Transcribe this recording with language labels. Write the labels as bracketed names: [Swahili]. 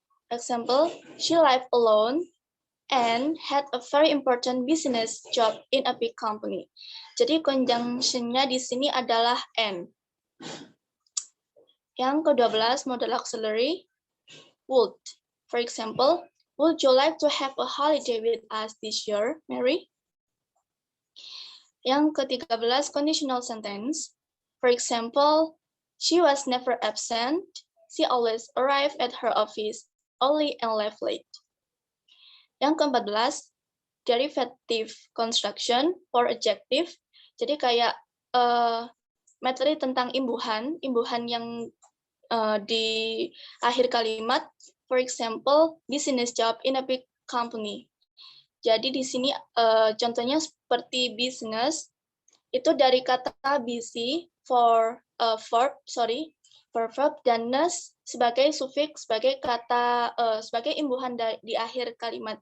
[English] Example, she lived alone and had a very important business job in a big company. [Indonesian] Jadi conjunction-nya di sini adalah and. Yang ke-12, [English] modal auxiliary, would. For example, would you like to have a holiday with us this year, Mary? [Indonesian] Yang ke-13, [English] conditional sentence. For example, she was never absent. She always arrived at her office early and left late. [Indonesian] Yang ke-14, [English] derivative construction for adjective. [Indonesian] Jadi kayak materi tentang imbuhan yang di akhir kalimat. [English] For example, business job in a big company. [Indonesian] Jadi di sini contohnya seperti business itu dari kata busy for verb dan ness sebagai sufiks, sebagai kata sebagai imbuhan di akhir kalimat.